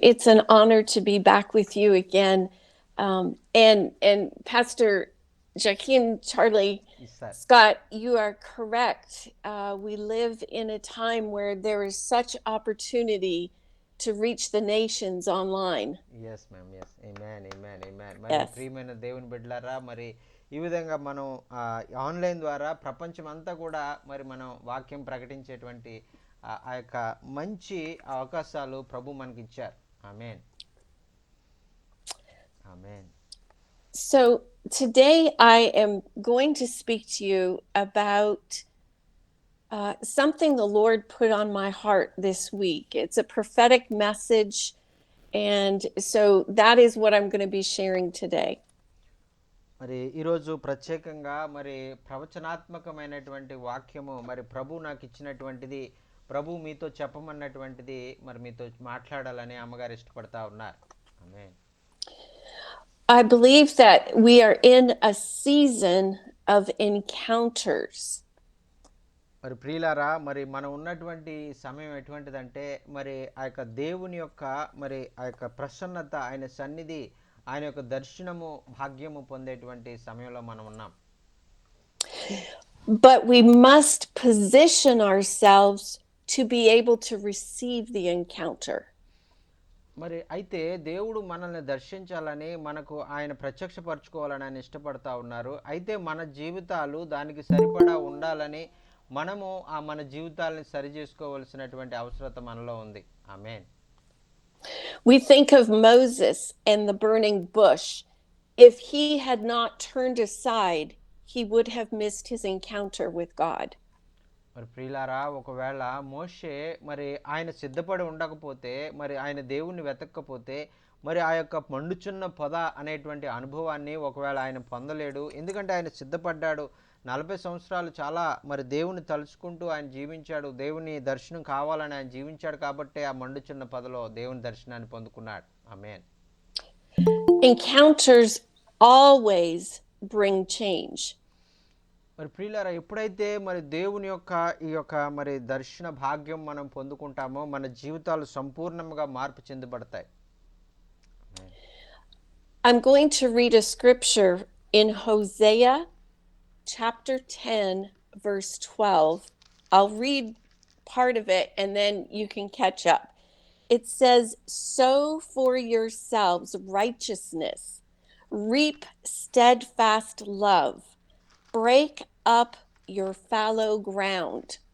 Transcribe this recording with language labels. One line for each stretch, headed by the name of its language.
English: It's an honor to be back with you again. And Pastor Joaquin Charlie Yes, sir. Scott, you are correct. We live in a time where there is such opportunity to reach the nations online. Yes ma'am yes amen amen amen మరి Yes.
Telugu: ప్రియమైన దేవుని బిడ్డలారా మరి ఈ విధంగా మనం online ద్వారా ప్రపంచం అంతా కూడా మరి మనం వాక్యం ప్రకటించేటువంటి ఆ యొక్క మంచి అవకాశాలు ప్రభు మనకి ఇచ్చారు. ఆమేన్ ఆమేన్.
English: So today I am going to speak to you about something the Lord put on my heart this week. It's a prophetic message, and so that is what I'm going to be sharing today.
Telugu: మరి ఈరోజు ప్రత్యేకంగా మరి ప్రవచనాత్మకమైనటువంటి వాక్యము మరి ప్రభు నాకు ఇచ్చినటువంటిది, ప్రభు మీతో చెప్పమన్నటువంటిది మరి మీతో మాట్లాడాలని అమ్మగారు ఇష్టపడతా ఉన్నారు. ఆమేన్.
English: I believe that we are in a season of encounters.
Telugu: మరి ప్రియులారా మరి మనం ఉన్నటువంటి సమయం ఎటువంటిదంటే మరి ఆ యొక్క దేవుని యొక్క మరి ఆ యొక్క ప్రసన్నత, ఆయన సన్నిధి, ఆయన యొక్క దర్శనము భాగ్యము పొందేటువంటి సమయంలో మనం ఉన్నాం. But we must position ourselves to be able to receive the encounter. మరి అయితే దేవుడు మనల్ని దర్శించాలని, మనకు ఆయన ప్రత్యక్షపరచుకోవాలని ఆయన ఇష్టపడతా ఉన్నారు. అయితే మన జీవితాలు దానికి సరిపడా ఉండాలని మనము మన జీవితాలని సరి చేసుకోవాల్సినటువంటి అవసరత మనలో ఉంది. ఆమేన్.
English: We think of Moses and the burning bush. If he had not turned aside, he would have missed his encounter with God.
Telugu: మరి ప్రియులారా ఒకవేళ మోషే మరి ఆయన సిద్ధపడి ఉండకపోతే, మరి ఆయన దేవుణ్ణి వెతక్కపోతే, మరి ఆ యొక్క మండుచున్న పొద అనేటువంటి అనుభవాన్ని ఒకవేళ ఆయన పొందలేడు. ఎందుకంటే ఆయన సిద్ధపడ్డాడు. 40 సంవత్సరాలు చాలా మరి దేవుని తలుచుకుంటూ ఆయన జీవించాడు. దేవుని దర్శనం కావాలని ఆయన జీవించాడు కాబట్టే ఆ మండుచున్న పొదలో దేవుని దర్శనాన్ని పొందుకున్నాడు. ఆమేన్.
English: Encounters always bring change.
Telugu: మరి ప్రియులారా ఎప్పుడైతే మరి దేవుని యొక్క ఈ యొక్క మరి దర్శన భాగ్యం మనం పొందుకుంటామో మన జీవితాలు సంపూర్ణంగా మార్పు చెందబడతాయి.
English: I'm going to read a scripture in Hosea chapter 10, verse 12. I'll read part of it and then you can catch up. It says, "Sow for yourselves righteousness, reap steadfast love, break up your fallow ground."